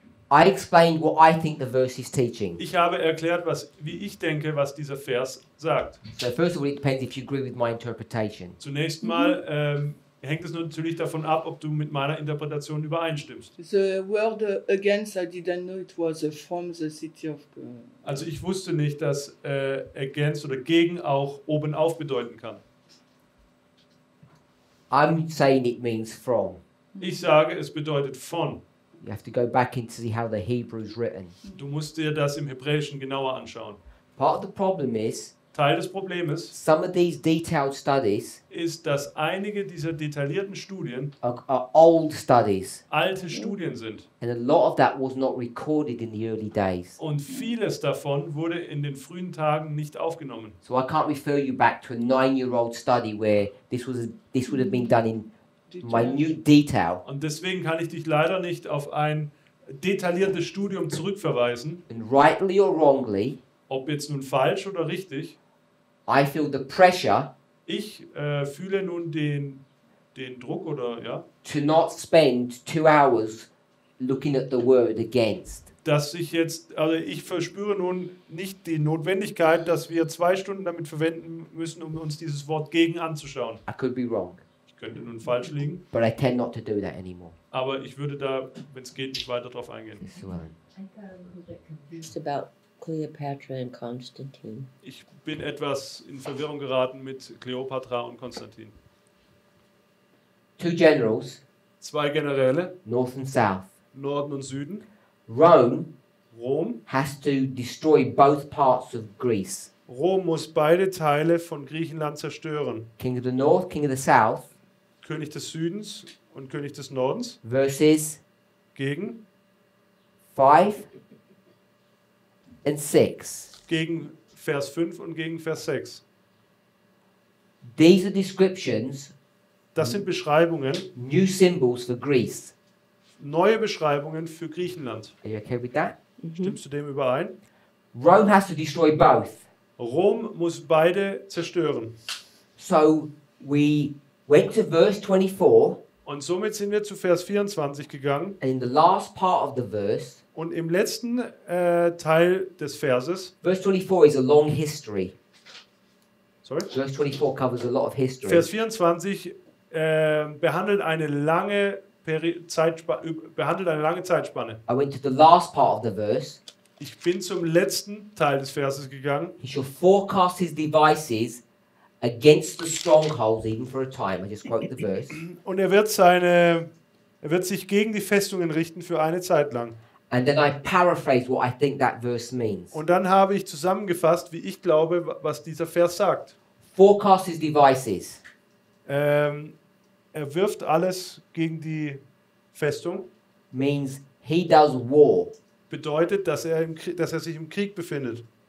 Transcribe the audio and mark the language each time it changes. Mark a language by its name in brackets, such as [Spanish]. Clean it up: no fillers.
[English] I explained what I think the verse is teaching. [German] Ich habe erklärt, wie ich denke, was dieser Vers sagt. [English] So first of all, it depends if you agree with my interpretation. [German] Zunächst mal hängt es natürlich davon ab, ob du mit meiner Interpretation übereinstimmst. [English] The word against, I didn't know it was from the city of God. [German] Also ich wusste nicht, dass against oder gegen auch obenauf bedeuten kann. [English] I'm saying it means from. [German] Ich sage, es bedeutet von. [English] You have to go back in to see how the Hebrew is written. [German] Du musst dir das im Hebräischen genauer anschauen. [English] Part of the problem is [German] Teil des Problems [English] some of these detailed studies [German] ist, dass einige dieser detaillierten Studien [English] are old studies, [German] alte Studien sind. [English] and a lot of that was not recorded in the early days. [German] Und vieles davon wurde in den frühen Tagen nicht aufgenommen. [English] So I can't refer you back to a 9-year-old study where this would have been done in minute detail. [German] Und deswegen kann ich dich leider nicht auf ein detailliertes Studium zurückverweisen, [English] And rightly or wrongly, [German] ob jetzt nun falsch oder richtig. [English] I feel the pressure [German] Ich fühle nun den Druck oder ja, [English] to not spend 2 hours looking at the word against. [German] dass ich verspüre nun nicht die Notwendigkeit, dass wir 2 Stunden damit verwenden müssen, um uns dieses Wort gegen anzuschauen. [English] I could be wrong, [German] Ich könnte nun falsch liegen, [English] but I tend not to do that anymore. [German] aber ich würde da, wenn es geht, nicht weiter drauf eingehen. [English] This is what I got a little bit confused about Cleopatra and Constantine. [German] Ich bin etwas in Verwirrung geraten mit Kleopatra und Konstantin. [English] 2 generals, [German] 2 Generäle, [English] north and south. [German] Norden und Süden. [English] Rome [German] Rom. [English] has to destroy both parts of Greece. [German] Rom muss beide Teile von Griechenland zerstören. [English] King of the north, king of the south, [German] König des Südens und König des Nordens [English] verses [German] gegen [English] 5 and 6. [German] Vers 5 und gegen Vers 6. [English] These are descriptions, [German] Das sind Beschreibungen, [English] new symbols for Greece. [German] neue Beschreibungen für Griechenland. [English] Are you okay with that? [German] Stimmst du dem überein? [English] Rome has to destroy both. [German] Rom muss beide zerstören. [English] So we went to verse 24, [German] Und somit sind wir zu Vers 24 gegangen. [English] and in the last part of the verse, [German] Und im letzten Teil des Verses, [English] verse 24 is a long history. sorry, Verse 24 covers a lot of history. [German] Vers 24 behandelt eine lange Zeitspanne. [English] I went to the last part of the verse. [German] Ich bin zum letzten Teil des Verses gegangen. [English] He shall forecast his devices against the strongholds, even for a time. I just quote the verse. [German] Und er wird sich gegen die Festungen richten für eine Zeit lang. [English] And then I paraphrase what I think that verse means. [German] Und dann habe ich zusammengefasst, wie ich glaube, was dieser Vers sagt. [English] Forecast his devices. [German] Er wirft alles gegen die Festung. [English] Means he does war. [German] Bedeutet, dass er sich im Krieg befindet.